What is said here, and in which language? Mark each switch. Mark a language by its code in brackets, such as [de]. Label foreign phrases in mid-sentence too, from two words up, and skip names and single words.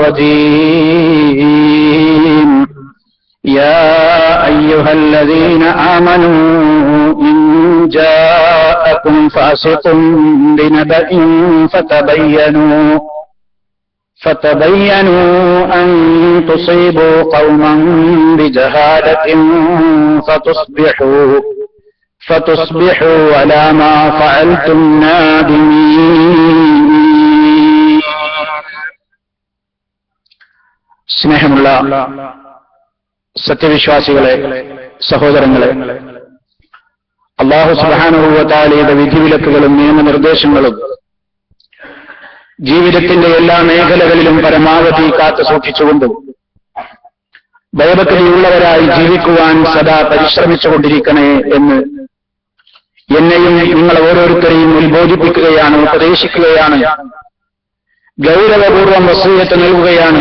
[ar] الرجيم يا أيها الذين آمنوا إن جاءكم فاسق بنبأ فتبينوا أن تصيبوا قوما بجهالة فتصبحوا على ما فعلتم نادمين. [ml] സ്നേഹമുള്ള സത്യവിശ്വാസികളെ, സഹോദരങ്ങളെ, അല്ലാഹു [ar] سبحانه وتعالى [ml] വിധിവിലക്കുകളും നിയമനിർദ്ദേശങ്ങളും ജീവിതത്തിന്റെ എല്ലാ മേഖലകളിലും പരമാവധി കാത്തു സൂക്ഷിച്ചുകൊണ്ടും ഭയഭക്തിയുള്ളവരായി ജീവിക്കുവാൻ സദാ പരിശ്രമിച്ചുകൊണ്ടിരിക്കണേ എന്ന് എന്നെയും നിങ്ങൾ ഓരോരുത്തരെയും ഉത്ബോധിപ്പിക്കുകയാണ്, ഉപദേശിക്കുകയാണ്, ഗൗരവപൂർവ്വം വസിയ്യത്ത് നൽകുകയാണ്.